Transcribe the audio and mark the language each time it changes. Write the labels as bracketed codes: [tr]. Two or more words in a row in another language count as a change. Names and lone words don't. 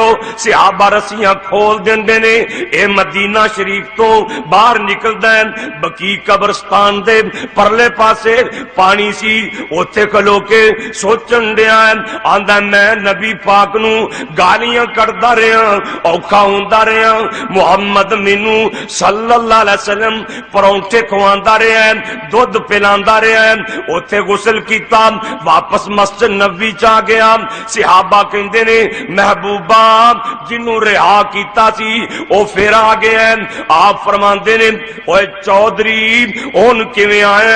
[pa] صحابہ رسیاں کھول دیندے نے، اے مدینہ شریف توں باہر نکلدا ہے، بقیع قبرستان دے پرلے پاسے پانی سی، اوتھے کھلو کے سوچن دیا آندا میں نبی پاک نوں گالیاں کردا رہا، اوکھا ہوندا رہا، محمد مینوں [ar] صلى الله عليه وسلم [pa] پراٹھے کھواندا رہا، دودھ پلاندا رہا، اوتھے غسل کیتا، واپس مسجد نبی چ آ گیا. صحابہ کہندے نے محبوبا جنہوں رہا کیتا سی او فیر آ گیا. آپ فرماندے نے اوئے چوہدری ہن کیویں آیا?